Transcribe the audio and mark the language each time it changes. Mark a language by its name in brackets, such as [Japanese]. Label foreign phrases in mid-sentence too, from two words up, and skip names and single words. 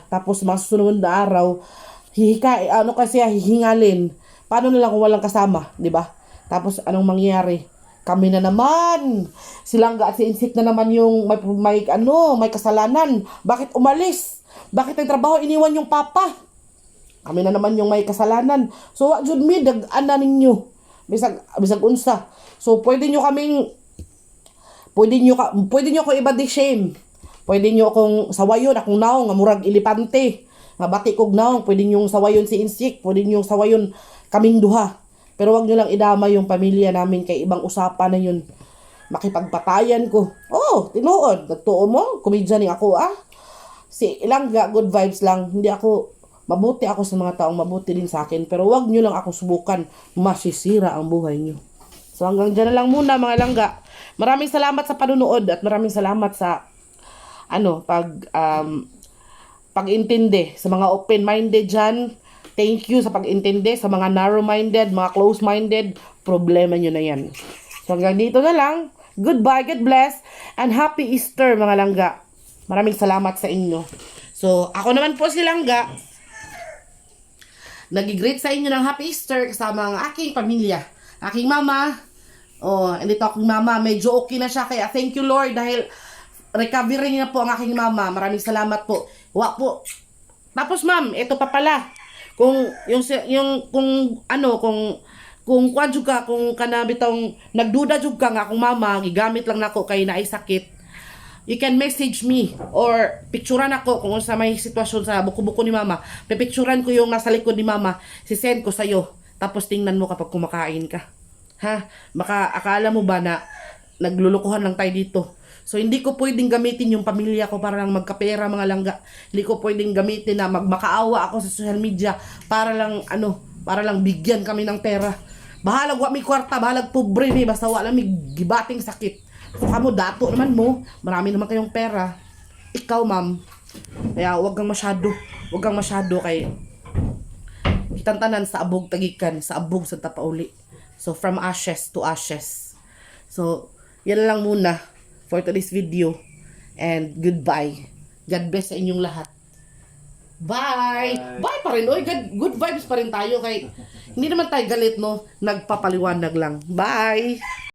[Filipino] Tapos mga susunod na araw, hihingalin. Paano na lang kung walang kasama, 'di ba? Tapos anong mangyayari? Kami na naman. Si Langga at si Insik na naman yung may kasalanan. Bakit umalis? Bakit nagtrabaho iniwan yung Papa? Kami na naman yung may kasalanan. [Cebuano] So wa jud mi dag-ana ninyo. Bisag unsa. So pwede nyo ko i-body shame. Pwede nyo akong sawayon, akong naong, nga murag ilipante. Nga bati kog naong, pwede nyo sawayon si Insik, pwede nyo sawayon kaming duha. [Filipino] Pero wag nyo lang idama yung pamilya namin kay ibang usapan na yun. [Cebuano] Makipagpatayan ko. Oh, tinuod. Nagtuo mo, komedya ni ako Si Langga, [English] good vibes [Cebuano] lang. [Filipino] Mabuti ako sa mga taong mabuti din sa akin. Pero wag nyo lang ako subukan. Masisira ang buhay nyo. So hanggang dyan na lang muna mga Langga. Maraming salamat sa panunood at maraming salamat sa pag-intindi sa mga open-minded dyan. [English] Thank you [Filipino] sa pag-intindi sa mga narrow-minded, mga close-minded. Problema nyo na yan. So hanggang dito na lang. [English] Goodbye, God bless, and Happy Easter mga Langga. [Filipino] Maraming salamat sa inyo. So ako naman po si Langga. Nag-greet sa inyo ng [English] Happy Easter [Filipino] kasama ang aking pamilya. Aking mama. Andito aking mama. Medyo okay na siya. Kaya [English] thank you Lord [Filipino] dahil recovery na po ang aking mama. Maraming salamat po. Po. Tapos ma'am, ito pa pala. [Cebuano] Kung kuan jud ka, kung kana bitong nagduda jud ka nga akong mama, gigamit lang nako kay naay sakit. [English] you can message me [Cebuano] or picturean ako kung sa may sitwasyon sa buko-buko ni mama. [Filipino] Pipicturean ko yung nasa likod ni mama, sisend ko sa'yo. Tapos tingnan mo kapag kumakain ka. Ha? Baka akala mo ba na naglulukuhan lang tayo dito. So hindi ko pwedeng gamitin yung pamilya ko para lang magkapera mga langga. Hindi ko pwedeng gamitin na magmakaawa ako sa social media para lang para lang bigyan kami ng pera. [Cebuano] Bahalag wa mi kwarta, bahalag pobre mi, basta wala mi gibating sakit. So kamo dato naman mo, [Filipino] marami naman kayong pera. Ikaw ma'am, kaya wag kang masyado [Cebuano] kay itantanan sa abog tagikan, sa abog sa tapauli. [English] So from ashes to ashes. So [Filipino] yan lang muna [English] for today's video and goodbye. God bless [Filipino] sa inyong lahat. Bye! Bye pa rin. Oy, [English] good vibes [Filipino] pa rin tayo kay hindi naman tayo galit, no? Nagpapaliwanag lang. Bye!